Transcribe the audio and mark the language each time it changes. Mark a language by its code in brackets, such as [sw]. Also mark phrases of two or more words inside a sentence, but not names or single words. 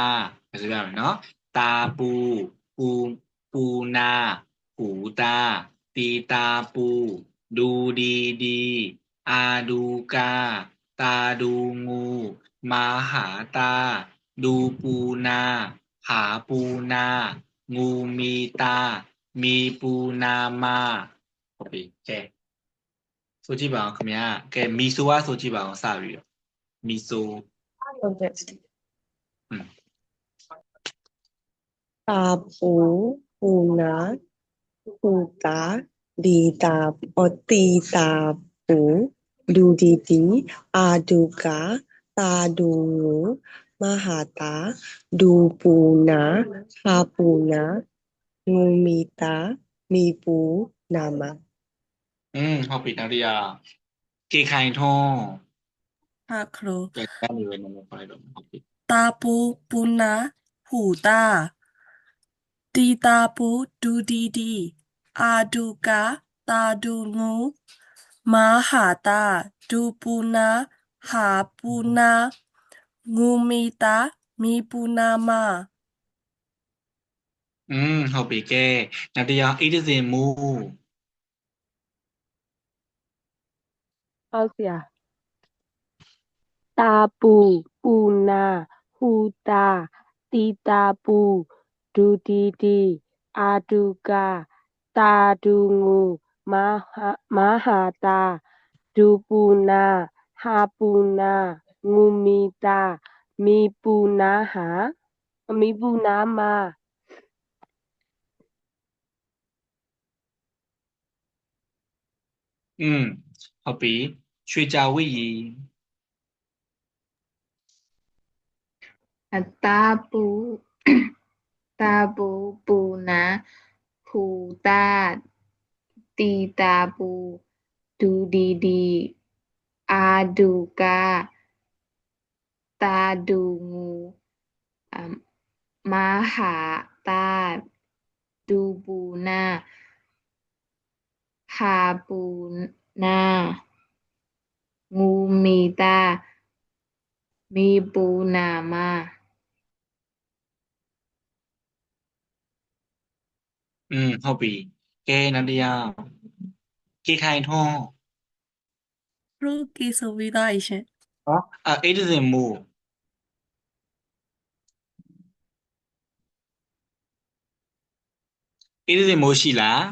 [th] เข้าใจไหมเนาะตาปูนาหูตาตีตาปูดูดีอาดูกาตาดูงูมาหาตาดูปูนาหาปูนางูมีตามีปูนามา [my] ဟုတ်ပြီကဲဆိုကြည့်ပါအောင်ခင်ဗျာကဲမီဆိုဆိုကြည့်ပါအောင်စပြီးတော့မီဆို ဟုတ်ကဲ့ [th] ตาปูปูนาปูตาดีตาตีตาปูดูดีอาดูกาตาดูงูมหาตาดูปูนาหาปูนางูมีตามีปูนาม [my] ဟုတ်ပြီနောက်တစ်ယောက်ကေခိုင်ထုံး ဟာခရို ကဲအဲ့ဒီပဲနံပါတ်5တော့ဟုတ်ပြီ [th] ตาปูนาหูตาตีตาปูดูดีอาดูกาตาดูงูมาหาตาดูปูนาหาปูนางูมีตามีปูนามา [my] ဟုတ်ပြီကဲနောက်တစ်ယောက်ဣဒဇင်မူ ဟုတ်ဆရာ [th] ตาปูนาหูตาตีตาปูดูดีอาดูกาตาดูงูมาหาตาดูปูนาหาปูนางูมีตามีปูนามีปูนามา [my] ဟုတ်ပြီရွှေကြာဝိရီ [th] ตาปูปูนาหูตาตีตาปูดูดีอาดูกาตาดูงู มาหาตาดูปูนาหาปูนางูมีตามีปูนามา [my] ဟုတ်ပြီကဲနောက်တစ်ယောက်ကေခိုင်ထွန်း ခရုကေဆိုပြီးသားရှင် ဟောအေးဒဇင်မိုးအေးဒဇင်မိုးရှိလား